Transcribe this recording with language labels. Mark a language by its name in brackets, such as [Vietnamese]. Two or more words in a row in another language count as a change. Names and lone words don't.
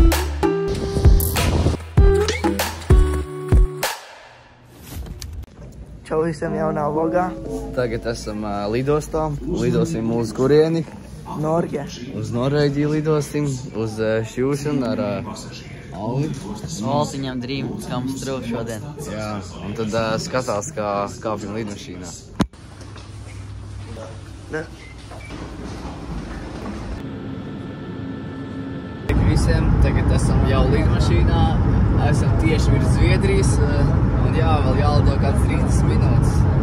[Latvian] Čau visiem jaunā vlogā. Tagad esam lidostā. Lidosim uz kurieni? Norge. Uz Norvēģiju lidosim, uz šķūšanu ar Alvi. Valtiņam [English] Dream comes through [Latvian] šodien. Jā, un tad skatās, kā kāpjam lidmašīnā. Ne. Visiem, tagad esam jau lidmašīnā, esam tieši virs Zviedrijas, un jā, vēl jālido kāds 30 minūtes.